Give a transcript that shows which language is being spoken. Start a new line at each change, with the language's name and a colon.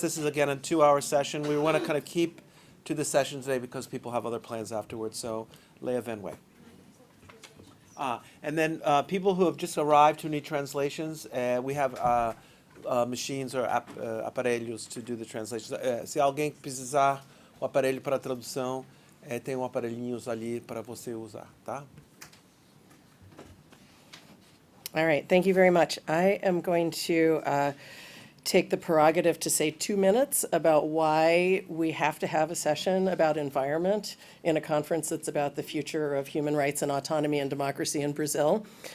English: This is, again, a 2-hour session. We want to kind of keep to the session today because people have other plans afterwards. So Leah Van Wey. And then people who have just arrived who need translations, we have machines or aparelhos to do the translations.
Portuguese: Se alguém precisar o aparelho para tradução, tem aparelhinhos ali para você usar, tá?
English: All right, thank you very much. I am going to take the prerogative to say 2 minutes about why we have to have a session about environment in a conference that's about the future of human rights and autonomy and democracy in Brazil.